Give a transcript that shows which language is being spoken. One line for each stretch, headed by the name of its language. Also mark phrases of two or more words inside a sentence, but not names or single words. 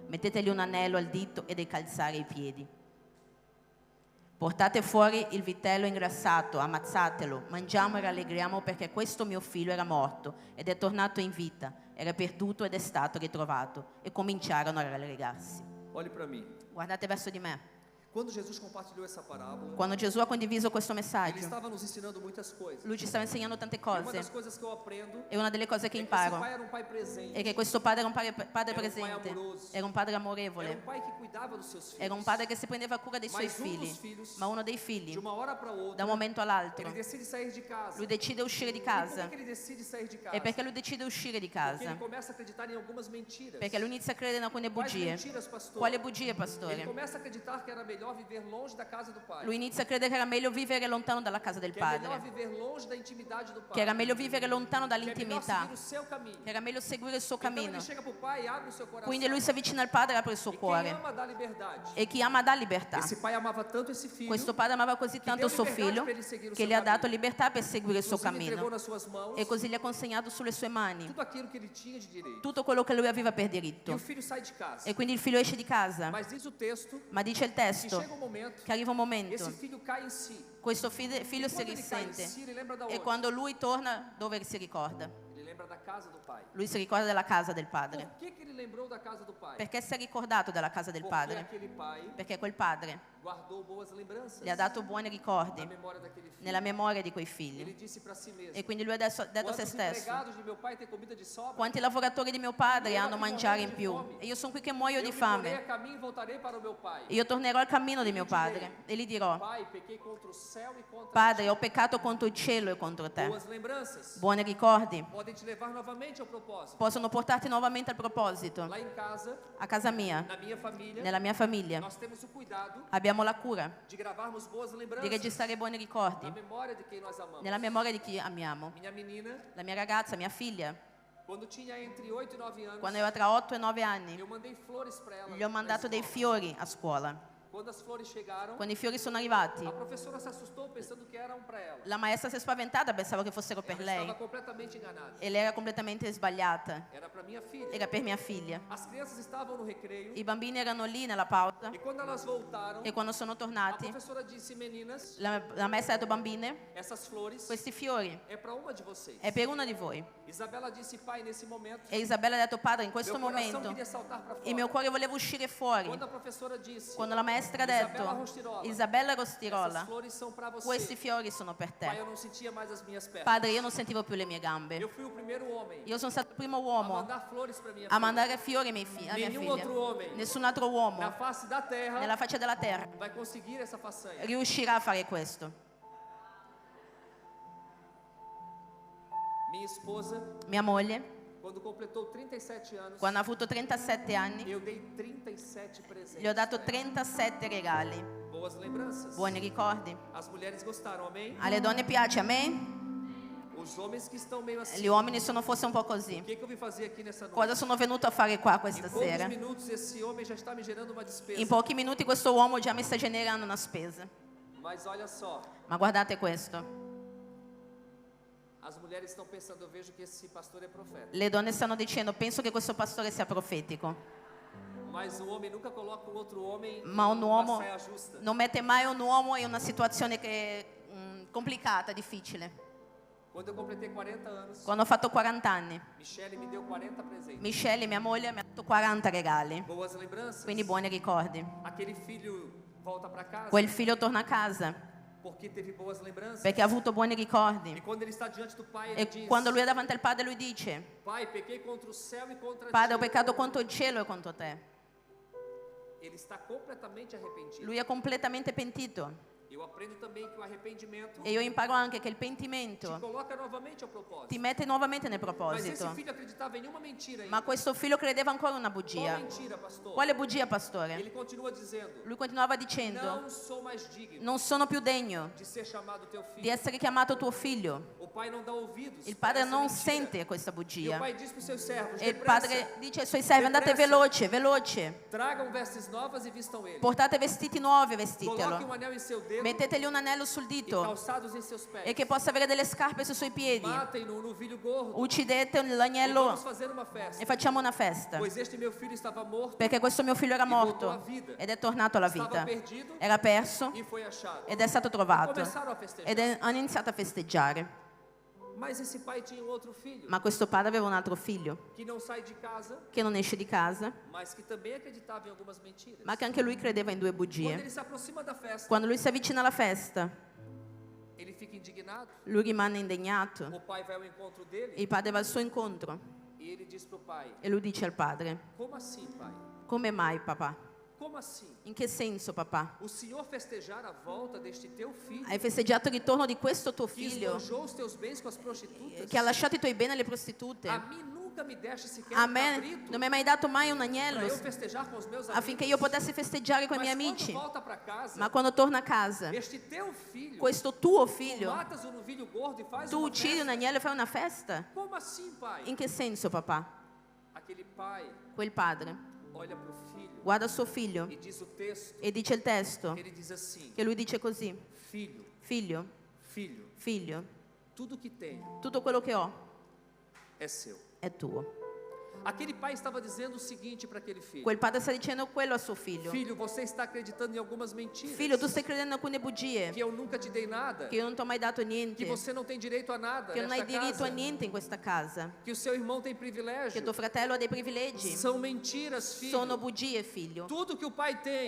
Italian: Mettetegli un anello al dito e dei calzari ai piedi. Portate fuori il vitello ingrassato, ammazzatelo, mangiamo e rallegriamo perché questo mio figlio era morto ed è tornato in vita, era perduto ed è stato ritrovato. E cominciarono a rallegrarsi.
Portuguese: Olhe para mim.
Italian: Guardate verso di me.
Portuguese: Quando Jesus compartilhou essa parábola,
Italian: Quando Gesù ha condiviso questo
Portuguese: ele
Italian: messaggio,
Portuguese: estava nos ensinando muitas coisas.
Italian: lui ci stava insegnando tante
Portuguese: E uma das
Italian: cose.
Portuguese: coisas que eu aprendo
Italian: E una delle cose che
Portuguese: é que esse
Italian: imparo
Portuguese: pai era um pai presente.
Italian: è che questo padre era un padre Era un presente,
Portuguese: pai amoroso.
Italian: era un padre
Portuguese: Era um
Italian: amorevole,
Portuguese: pai que cuidava dos seus filhos.
Italian: era un padre che si prendeva cura dei suoi
Portuguese: Mas um dos
Italian: figli.
Portuguese: filhos,
Italian: Ma uno dei
Portuguese: de
Italian: figli,
Portuguese: uma hora para
Italian: da
Portuguese: outra,
Italian: un momento all'altro,
Portuguese: ele decide sair de casa.
Italian: lui decide uscire di
Portuguese: E por que
Italian: casa.
Portuguese: que ele decide sair de casa?
Italian: E perché lui decide uscire di
Portuguese: Porque ele
Italian: casa?
Portuguese: começa a acreditar em algumas mentiras.
Italian: Perché lui inizia a credere in alcune
Portuguese: Quais
Italian: bugie.
Portuguese: mentiras, pastor?
Italian: Quali bugie,
Portuguese: Ele
Italian: pastore?
Portuguese: começa a acreditar que era melhor viver longe da casa do pai.
Italian: Lui inizia a credere che era meglio vivere lontano dalla casa del
Portuguese: Que é melhor
Italian: padre,
Portuguese: viver longe da intimidade do pai.
Italian: che era meglio vivere lontano
Portuguese: Que é melhor
Italian: dall'intimità,
Portuguese: seguir o seu caminho.
Italian: che era meglio seguire il suo
Portuguese: Então
Italian: cammino.
Portuguese: ele chega pro pai e abre o seu coração.
Italian: Quindi lui si avvicina al padre e apre il suo
Portuguese: E quem
Italian: cuore.
Portuguese: ama dá liberdade.
Italian: E chi ama dà libertà.
Portuguese: Esse pai amava tanto esse filho
Italian: Questo padre amava così tanto
Portuguese: deu
Italian: suo
Portuguese: liberdade
Italian: figlio per
Portuguese: ele seguir o
Italian: che
Portuguese: seu
Italian: gli ha dato cammino. libertà per seguire il suo
Portuguese: Inclusive entregou
Italian: cammino
Portuguese: nas suas mãos
Italian: e così gli ha consegnato sulle sue mani
Portuguese: tudo aquilo que ele tinha de direito.
Italian: tutto quello che lui aveva per
Portuguese: E o
Italian: diritto.
Portuguese: filho sai de casa.
Italian: E quindi il figlio esce di casa,
Portuguese: Mas diz o texto
Italian: ma dice il
Portuguese: que
Italian: testo
Portuguese: chega um momento
Italian: che arriva un
Portuguese: esse
Italian: momento,
Portuguese: filho cai em si.
Italian: questo figlio si
Portuguese: Quando ele cai em
Italian: risente
Portuguese: si, ele lembra da
Italian: e
Portuguese: onde?
Italian: quando lui torna dove si ricorda?
Portuguese: Ele lembra da casa do pai.
Italian: Lui si ricorda della casa del padre.
Portuguese: Por que ele lembrou da casa do pai?
Italian: Perché si è ricordato della casa del
Portuguese: Porque
Italian: padre?
Portuguese: aquele pai
Italian: Perché quel padre
Portuguese: guardou boas lembranças
Italian: gli ha dato buoni
Portuguese: na
Italian: ricordi
Portuguese: memória daquele filho.
Italian: nella memoria di quei
Portuguese: Ele
Italian: figli.
Portuguese: disse para si mesmo:
Italian: E quindi lui adesso ha detto a se
Portuguese: quantos
Italian: stesso,
Portuguese: empregados de meu pai têm comida de sobra?
Italian: quanti lavoratori di mio padre hanno mangiare in più? E io sono qui che muoio
Portuguese: Eu
Italian: di
Portuguese: me porei
Italian: fame.
Portuguese: a caminho e voltarei para o meu pai.
Italian: E io tornerò al cammino di mio padre e gli dirò,
Portuguese: Pai, pequei contra o céu e contra
Italian: Padre, ho peccato contro il cielo e contro te.
Portuguese: boas lembranças.
Italian: Buoni ricordi
Portuguese: Podem te levar novamente ao propósito.
Italian: possono portarti nuovamente al proposito.
Portuguese: Lá em casa,
Italian: A casa mia,
Portuguese: na minha família,
Italian: nella mia famiglia,
Portuguese: nós temos o cuidado
Italian: abbiamo la cura
Portuguese: de gravarmos boas
Italian: di
Portuguese: lembranças
Italian: registrare buoni
Portuguese: na
Italian: ricordi
Portuguese: memória de quem nós amamos.
Italian: nella memoria di chi amiamo.
Portuguese: Minha menina,
Italian: La mia ragazza, mia figlia,
Portuguese: quando tinha entre 8 e 9 anos,
Italian: quando aveva tra 8 e 9 anni,
Portuguese: eu mandei flores para ela.
Italian: gli ho
Portuguese: na
Italian: mandato dei
Portuguese: escola.
Italian: fiori a scuola.
Portuguese: Quando as flores chegaram,
Italian: Quando i fiori sono arrivati,
Portuguese: a professora se assustou pensando que eram para ela.
Italian: la maestra si è spaventata, pensava che fossero per
Portuguese: Ela
Italian: lei.
Portuguese: estava completamente enganada.
Italian: E lei era completamente sbagliata.
Portuguese: Era para minha filha.
Italian: Era per mia figlia.
Portuguese: As crianças estavam no recreio
Italian: I bambini erano lì nella pausa
Portuguese: e quando elas voltaram,
Italian: e quando sono
Portuguese: a
Italian: tornati,
Portuguese: professora disse: meninas,
Italian: la maestra ha detto: bambine,
Portuguese: essas flores
Italian: questi fiori
Portuguese: é para uma de vocês.
Italian: è per una di voi.
Portuguese: Isabela disse: pai, nesse momento,
Italian: E Isabella ha detto: padre, in questo
Portuguese: meu coração
Italian: momento
Portuguese: queria saltar para
Italian: il mio
Portuguese: fora.
Italian: cuore voleva uscire fuori.
Portuguese: Quando a professora disse:
Italian: Quando la maestra ha detto: Isabella
Portuguese: essas
Italian: Rostirola,
Portuguese: flores são para você.
Italian: questi fiori sono per
Portuguese: Pai,
Italian: te.
Portuguese: eu não sentia mais as minhas pernas.
Italian: Padre, io non sentivo più le mie gambe.
Portuguese: Eu fui o primeiro homem
Italian: Io sono stato il primo
Portuguese: a
Italian: uomo
Portuguese: mandar flores para minha
Italian: a
Portuguese: filha.
Italian: mandare fiori a mia
Portuguese: Nenhum
Italian: figlia.
Portuguese: outro homem
Italian: Nessun altro
Portuguese: na
Italian: uomo
Portuguese: face da terra
Italian: nella faccia della terra
Portuguese: vai conseguir essa façanha.
Italian: riuscirà a fare questo.
Portuguese: Minha esposa,
Italian: Mia moglie,
Portuguese: quando completou 37 anos,
Italian: quando ha avuto 37 anni,
Portuguese: eu dei 37 presentes.
Italian: gli ho dato 37 regali.
Portuguese: Boas lembranças.
Italian: Buoni ricordi.
Portuguese: As mulheres gostaram, amém?
Italian: Alle donne piace, amen?
Portuguese: Os homens que estão meio assim.
Italian: Gli uomini sono forse un po' così.
Portuguese: O que eu vim fazer aqui nessa noite?
Italian: Cosa sono venuto a fare qua
Portuguese: Em
Italian: questa
Portuguese: poucos
Italian: sera?
Portuguese: minutos esse homem já está me gerando uma despesa.
Italian: In pochi minuti questo uomo già mi sta generando una spesa.
Portuguese: Mas olha só,
Italian: Ma guardate questo.
Portuguese: as mulheres estão pensando, eu vejo que esse pastor é profeta.
Italian: Le donne stanno dicendo: penso che questo pastore sia profetico.
Portuguese: Mas o homem nunca coloca um outro homem
Italian: Ma un
Portuguese: numa
Italian: uomo
Portuguese: saia justa.
Italian: non mette mai un uomo in una situazione che è complicata, difficile.
Portuguese: Quando eu completei 40 anos,
Italian: Quando ho fatto 40 anni,
Portuguese: Michele me deu 40 presentes.
Italian: Michelle, mia moglie, mi ha dato 40 regali.
Portuguese: Boas lembranças.
Italian: Quindi buoni ricordi.
Portuguese: Aquele filho volta para casa
Italian: Quel figlio torna a casa
Portuguese: porque teve boas lembranças.
Italian: perché ha avuto buoni
Portuguese: E
Italian: ricordi.
Portuguese: quando ele está diante do pai, ele
Italian: E
Portuguese: diz:
Italian: quando lui è davanti al padre, lui dice:
Portuguese: Pai, pequei contra o céu e contra
Italian: Padre, ho ti. peccato contro il cielo e contro te.
Portuguese: Ele está completamente arrependido.
Italian: Lui è completamente pentito.
Portuguese: Eu aprendo também que o arrependimento
Italian: E io imparo anche che il
Portuguese: te
Italian: pentimento
Portuguese: coloca novamente ao propósito.
Italian: ti mette nuovamente nel
Portuguese: Mas esse
Italian: proposito.
Portuguese: filho acreditava em uma mentira ainda.
Italian: Ma questo figlio credeva ancora una
Portuguese: Qual
Italian: bugia.
Portuguese: mentira, pastor?
Italian: Quale bugia, pastore?
Portuguese: Ele continua dizendo:
Italian: Lui continuava dicendo:
Portuguese: não sou mais digno
Italian: non sono più degno
Portuguese: de ser chamado teu
Italian: di
Portuguese: filho.
Italian: essere chiamato tuo figlio.
Portuguese: O pai não dá ouvidos.
Italian: Il
Portuguese: para
Italian: padre
Portuguese: essa
Italian: non
Portuguese: mentira.
Italian: sente questa
Portuguese: E o
Italian: bugia.
Portuguese: pai diz para os seus servos:
Italian: E il
Portuguese: depressa,
Italian: padre dice ai suoi servi: andate
Portuguese: Depressa.
Italian: veloce, veloce.
Portuguese: tragam vestes novas e vistam ele.
Italian: Portate vestiti nuovi e
Portuguese: Coloquem
Italian: vestitelo.
Portuguese: um anel em seu dedo
Italian: Mettetegli un anello sul
Portuguese: e
Italian: dito
Portuguese: calçados em seus pés.
Italian: e che possa avere delle scarpe sui suoi piedi.
Portuguese: Matem-no no novilho gordo.
Italian: Uccidete
Portuguese: E vamos
Italian: l'agnello
Portuguese: fazer uma festa.
Italian: e facciamo una festa.
Portuguese: Pois este meu filho estava morto
Italian: Perché questo mio figlio era
Portuguese: voltou à
Italian: morto
Portuguese: vida.
Italian: ed è tornato alla
Portuguese: Estava
Italian: vita.
Portuguese: perdido
Italian: Era perso
Portuguese: e foi achado.
Italian: ed è stato trovato.
Portuguese: Começaram a festejar.
Italian: Hanno iniziato a festeggiare.
Portuguese: Mas esse pai tinha um outro filho
Italian: Ma questo padre aveva un altro figlio
Portuguese: que não sai de casa,
Italian: che non esce di casa,
Portuguese: mas que também acreditava em algumas mentiras.
Italian: ma che anche lui credeva in due
Portuguese: Quando
Italian: bugie.
Portuguese: ele se aproxima da festa,
Italian: Quando lui si avvicina alla festa,
Portuguese: ele fica indignado.
Italian: lui rimane indignato.
Portuguese: O pai vai ao encontro dele
Italian: Il padre va al suo incontro
Portuguese: e ele diz pro pai:
Italian: e lui dice al padre:
Portuguese: como assim, pai?
Italian: come mai, papà?
Portuguese: Como assim?
Italian: In che senso, papà?
Portuguese: O Senhor festejar a volta deste teu filho
Italian: Hai festeggiato il ritorno di questo tuo
Portuguese: que
Italian: figlio
Portuguese: esbanjou os teus bens com as prostitutas?
Italian: che ha lasciato i tuoi beni alle prostitute.
Portuguese: A mim nunca me deste sequer
Italian: A
Portuguese: um
Italian: me
Portuguese: cabrito
Italian: non mi hai mai dato mai un
Portuguese: para
Italian: agnello
Portuguese: eu festejar com os meus
Italian: affinché
Portuguese: amigos.
Italian: io potessi festeggiare con i miei
Portuguese: Mas
Italian: amici.
Portuguese: quando volta para casa,
Italian: Ma quando torna a casa,
Portuguese: este teu filho,
Italian: questo tuo
Portuguese: tu
Italian: figlio,
Portuguese: matas o novilho gordo e faz
Italian: tu
Portuguese: uma
Italian: uccidi un
Portuguese: festa?
Italian: agnello e fai una festa?
Portuguese: Como assim, pai?
Italian: In che senso, papà?
Portuguese: Aquele pai
Italian: Quel padre
Portuguese: olha para o filho
Italian: guarda suo figlio
Portuguese: e diz o texto,
Italian: e dice il testo
Portuguese: ele diz assim:
Italian: che lui dice così:
Portuguese: filho,
Italian: figlio,
Portuguese: filho,
Italian: figlio,
Portuguese: tudo que tenho
Italian: tutto quello che ho
Portuguese: é seu.
Italian: è tuo.
Portuguese: Aquele pai estava dizendo o seguinte para aquele filho:
Italian: Quel padre sta dicendo quello a suo figlio:
Portuguese: filho, você está acreditando em algumas mentiras,
Italian: figlio, tu stai credendo in alcune bugie,
Portuguese: que eu nunca te dei nada,
Italian: che io non ti ho mai dato
Portuguese: que
Italian: niente,
Portuguese: você não tem direito a nada
Italian: che non hai
Portuguese: nesta
Italian: diritto a
Portuguese: casa,
Italian: niente in questa casa,
Portuguese: que o seu irmão tem
Italian: che
Portuguese: privilégio.
Italian: tuo fratello ha dei privilegi.
Portuguese: São mentiras, filho.
Italian: Sono bugie, figlio.
Portuguese: Tudo que o pai tem,